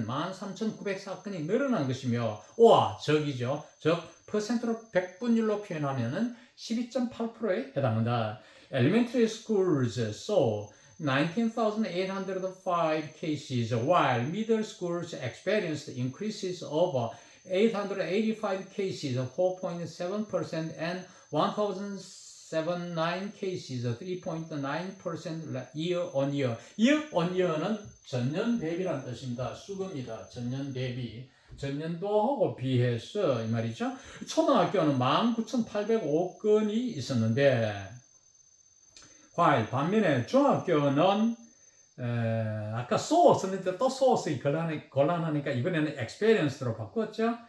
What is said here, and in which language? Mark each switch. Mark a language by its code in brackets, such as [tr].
[ko] 13,904건이 늘어난 것이며, 와, 적이죠. 즉, 퍼센트로 100분율로 표현하면은 12.8%에 해당한다. [en] Elementary schools saw 19,805 cases, while middle schools experienced increases of 885 cases, 4.7%, and 1,079 cases, 3.9% year on year. year on year [ko] 는 전년 대비라는 뜻입니다. 수금이다. 전년 대비. 전년도하고 비해서 이 말이죠. 초등학교는 19,805건이 있었는데, while 반면에 중학교는 아까 so 썼는데 또 so 쓰기 곤란하니까 이번에는 experience로 바꿨죠.